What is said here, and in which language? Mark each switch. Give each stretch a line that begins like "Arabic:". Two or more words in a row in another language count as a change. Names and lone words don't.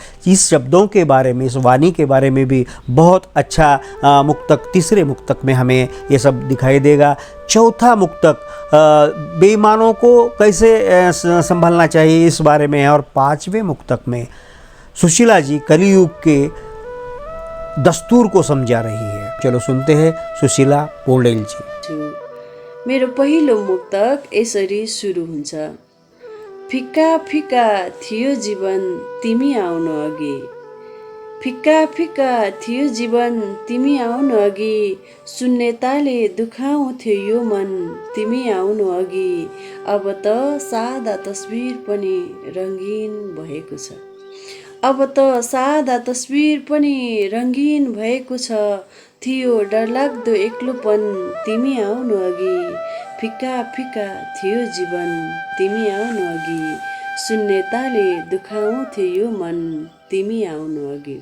Hindi: इस शब्दों के बारे में, इस वाणी के बारे में भी बहुत अच्छा मुक्तक, तीसरे मुक्तक में हमें ये सब दिखाई देगा। चौथा मुक्तक बेईमानों को कैसे संभालना चाहिए इस बारे में है, और पांचवें मुक्तक में सुशीला जी कलियुग के दस्तूर को समझा रही है। चलो सुनते हैं सुशीला पौडेल जी।
Nepali: मेरो पहिलो मुक्तक यसरी सुरु हुन्छ। फिक्का फिक्का थियो जीवन तिमी आउनु अघि, फिक्का फिक्का थियो जीवन तिमी आउनु अघि, शून्यताले दुखाउँथ्यो यो मन तिमी आउनु अघि, अब त सादा तस्बिर पनि रङ्गीन भएको छ, अब त सादा तस्बिर पनि रङ्गीन भएको छ, थियो डरलाग्दो एक्लोपन तिमी आउनु अघि, फिक्का फिक्का थियो जीवन तिमी आउनु अघि, शून्यताले दुखाउँथ्यो यो मन तिमी आउनु अघि।